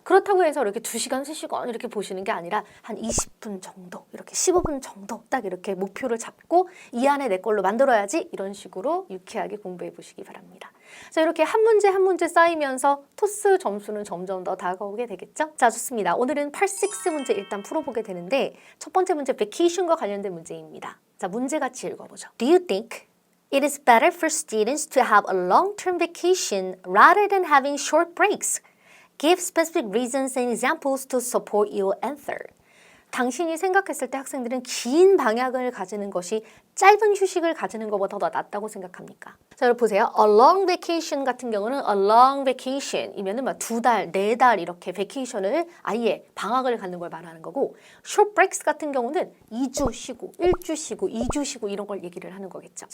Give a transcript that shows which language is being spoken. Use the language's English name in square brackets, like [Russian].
[Korean] 그렇다고 해서 이렇게 2시간, 3시간 이렇게 보시는 게 아니라 한 20분 정도, 이렇게 15분 정도 딱 이렇게 목표를 잡고 이 안에 내 걸로 만들어야지. 이런 식으로 유쾌하게 공부해 보시기 바랍니다. 자, 이렇게 한 문제 쌓이면서 토스 점수는 점점 더 다가오게 되겠죠? 자, 좋습니다. 오늘은 8-6 문제 일단 풀어보게 되는데 첫 번째 문제 vacation과 관련된 문제입니다. 자, 문제 같이 읽어보죠. [English] Do you think it is better for students to have a long-term vacation rather than having short breaks? Give specific reasons and examples to support your answer. [Korean] 당신이 생각했을 때 학생들은 긴 방학을 가지는 것이 짧은 휴식을 가지는 것보다 더 낫다고 생각합니까? 자, 여러분 보세요. A long vacation 같은 경우는 a long vacation 이면은 막 2달, 4달 이렇게 vacation을 아예 방학을 갖는 걸 말하는 거고 short breaks 같은 경우는 2주 쉬고 1주 쉬고 2주 쉬고 이런 걸 얘기를 하는 거겠죠.